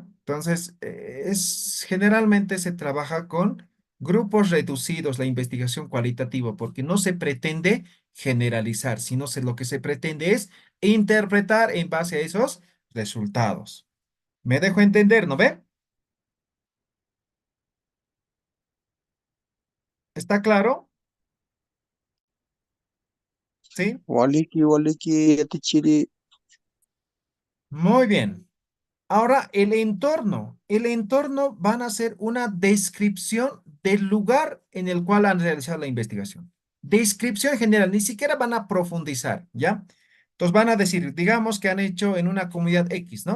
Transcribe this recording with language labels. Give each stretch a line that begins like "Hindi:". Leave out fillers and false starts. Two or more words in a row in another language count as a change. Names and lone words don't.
Spanish: Entonces, generalmente se trabaja con grupos reducidos la investigación cualitativa porque no se pretende generalizar, sino lo que se pretende es interpretar en base a esos resultados. ¿Me dejo entender, no ve? ¿Está claro? ¿Sí?
Aymara: Waliki, waliki, atichiri.
Spanish: Muy bien. Ahora, el entorno van a ser una descripción del lugar en el cual han realizado la investigación. Descripción general, ni siquiera van a profundizar, ¿ya? Entonces van a decir, digamos que han hecho en una comunidad X, ¿no?